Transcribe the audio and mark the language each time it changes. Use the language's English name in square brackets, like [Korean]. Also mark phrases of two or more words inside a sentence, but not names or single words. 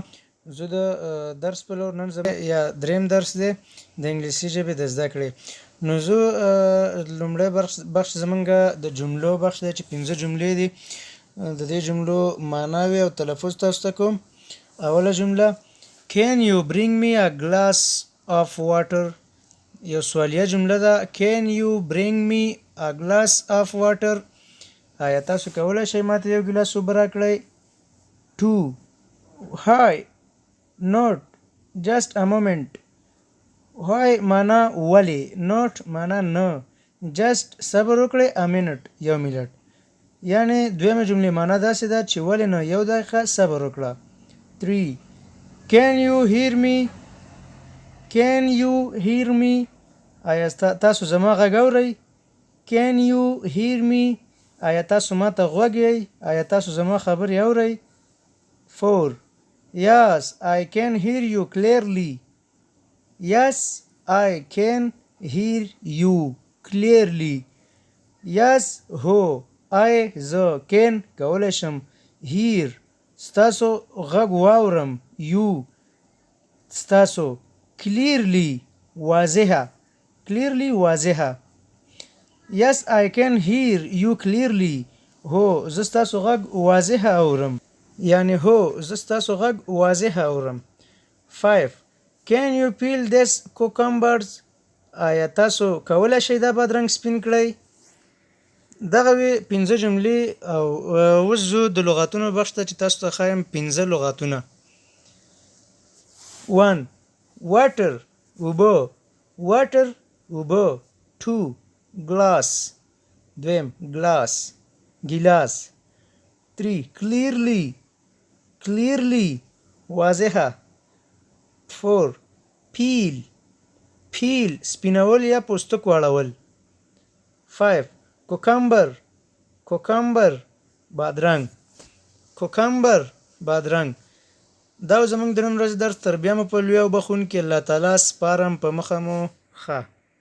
[Pashto] زه د درس په لور نن زما یا دریم درس دی د انګلیسي ژبې د زده کړې. نو زه لومړی بخش زمونږ د جملو بخش دی چې 15 جملې دي. د دې جملو معناوي او تلفظ تاسو ته کوم. اوله جمله [English] Can you bring me a glass of water؟ [Pashto] یو سوالیه جمله ده. [English] Can you bring me a glass of water؟ [Pashto] آیا تاسو کولی شئ ماته یو ګیلاس اوبه راکړئ؟ 2. [English] Hi, not just a moment. [Pashto] Hi معنا ولې، not معنا نه، just صبر وکړئ [English] a minute [Pashto] یو منټ. یعنی دویمه جملې معنا داسې ده چې ولې نه، یو دقیقه صبر وکړه. 3. [English] Can you hear me؟ Can you hear me؟ [Pashto] آیا تاسو زما غږ اورئ؟ [English] Can you hear me؟ [Pashto] آیا تاسو ما ته غوږ یئ؟ آیا تاسو زما خبرې اورئ؟ 4. [English] Yes, I can hear you clearly. Yes, I can hear you clearly. [Pashto] Yes, هو. I زه can کولی شم hear ستاسو غږ واورم. You ستاسو clearly واضحه. clearly واضحه. [English] Yes, I can hear you clearly. [Pashto] هو زه ستاسو غږ واضحه اورم. یعنی هو زه ستاسو غږ واضحه اورم. 5. [English] Can you peel this cucumbers؟ [Pashto] آیا تاسو کولی شئ دا بادرنګ سپین کړئ؟ دغه وې 15 جملې. او اوس زه د لغاتونو بخش ته چې تاسو ته ښایم 15 لغاتونه. 1. Water اوبه. water اوبه. 2. glass دویم glass ګیلاس. 3. clearly واضحه. 4. peel سپینول یا پوستک واړول. 5. cucumber بادرنګ. دا زموږ د نن ورځې درس. تر بیا مو په لوی او بخونکي الله تعالی سپارم. په مخه مو ښه.